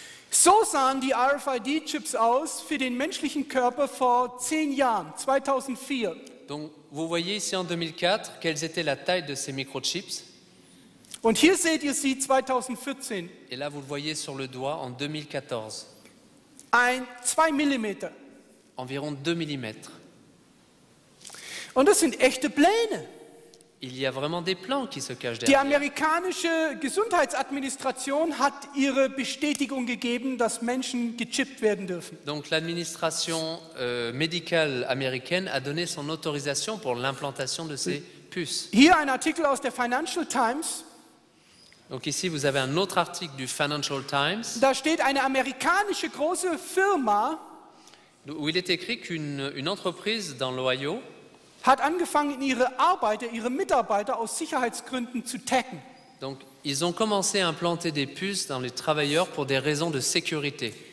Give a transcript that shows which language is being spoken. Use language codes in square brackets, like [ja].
[de] So sahen die RFID-Chips aus für den menschlichen Körper vor 10 Jahren, 2004. [fr] Donc, vous voyez ici en 2004 quelles étaient la taille de ces microchips. [de] Und hier seht ihr sie 2014. [fr] Et là, vous le voyez sur le doigt en 2014. [de] 2 Millimeter. [fr] Environ 2 mm. [de] Und das sind echte Pläne. [fr] Il y a vraiment des plans qui se cachent [de] Die [fr] derrière. [de] amerikanische Gesundheitsadministration hat ihre Bestätigung gegeben, dass Menschen gechippt werden dürfen. [fr] Donc l'administration médicale américaine a donné son autorisation pour l'implantation de ces puces. [de] Hier ein Artikel aus der Financial Times. [fr] Donc ici, vous avez un autre article du Financial Times [de] Da steht eine amerikanische große Firma [fr] où il est écrit qu'une entreprise dans l'Ohio [de] hat angefangen, ihre Mitarbeiter aus Sicherheitsgründen zu taggen. [fr] donc, ils ont commencé à implanter des puces dans les travailleurs pour des raisons de sécurité.